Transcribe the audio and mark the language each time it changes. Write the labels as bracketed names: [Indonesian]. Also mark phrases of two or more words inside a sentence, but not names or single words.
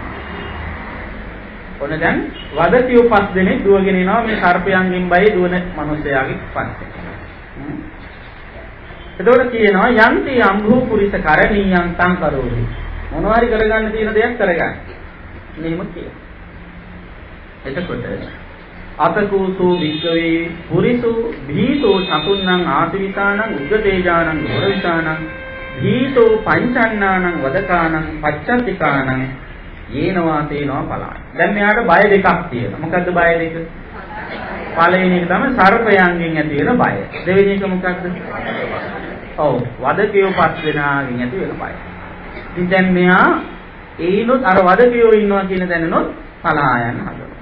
[Sinhala] ඔන්න දැන් වදතියෝ 5 දෙනෙක් දුවගෙන එනවා මේ සර්පයන්ගෙන් බයි දුවන මිනිසයාගේ පස්සේ. එතකොට කියනවා [Pali] යන්ති අම්භූ පුරිස කරණීයං සංකරෝහි. [Sinhala] මොනවාරි කරගන්න තියෙන දෙයක් කරගන්න. මෙහෙම කියනවා. [Pali] එතකොට අතකෝසෝ වික්කවේ පුරිසෝ භීතෝ චතුන්නං ආතිවිසානං උග්ගතේජානං ඝෝරවිසානං භීතෝ පංචන්නානං වදකානං පච්චත්තිකානං යේනවා තේනවා පලාය. [Sinhala] දැන් මෙයාට බය දෙකක් තියෙනවා. මොකද්ද බය දෙක? පළවෙනි එක තමයි සර්පයන්ගෙන් ඇති වෙන බය. දෙවෙනි එක මොකද්ද? ඔව් වදකියෝ පස් දෙනාගෙන් ඇති වෙන බය. ඉතින් දැන් මෙයා ඒනොත් අර වදකියෝ ඉන්නවා කියන දැනනොත් පලා යන්න හදනවා.